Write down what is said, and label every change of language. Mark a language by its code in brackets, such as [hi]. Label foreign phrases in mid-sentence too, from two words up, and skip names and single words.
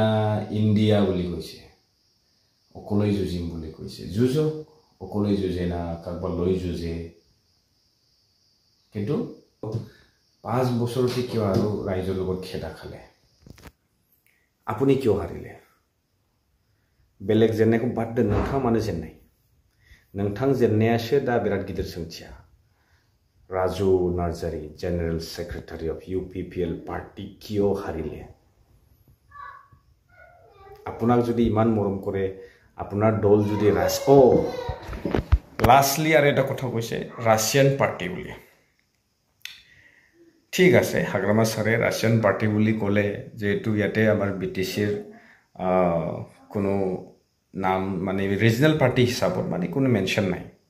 [as] ইণ্ডিয়া বুলি কৈছে অকলৈ যুঁজিম বুলি কৈছে যুঁজক অকলৈ যুঁজে না কাৰোবাৰ লৈ যুঁজে কিন্তু 5 বছৰতে কিয় আৰু ৰাইজৰ লগত খেদা খালে আপুনি কিয় হাৰিলে বেলেগ जेननायखौ বাদ [brx] दोन नोंथां मानो जेननाय नोंथां जेननायासो दा बिराद गिदिर सोंथिया राजु नार्जारी [en] General Secretary of UPPL party [as] কিয় হাৰিলে আপোনাক যদি ইমান মৰম কৰে আপোনাৰ দল যদি লাস্টলি আৰু এটা কথা কৈছে ৰাছিয়ান পাৰ্টি বুলি ঠিক আছে হাগ্ৰামা সাৰে ৰাছিয়ান পাৰ্টি বুলি ক'লে যেটো ইয়াতে আমাৰ BTCৰ কোনো নাম মানে [en] regional party [as] হিচাপত মানে কোনো মেনশন নাই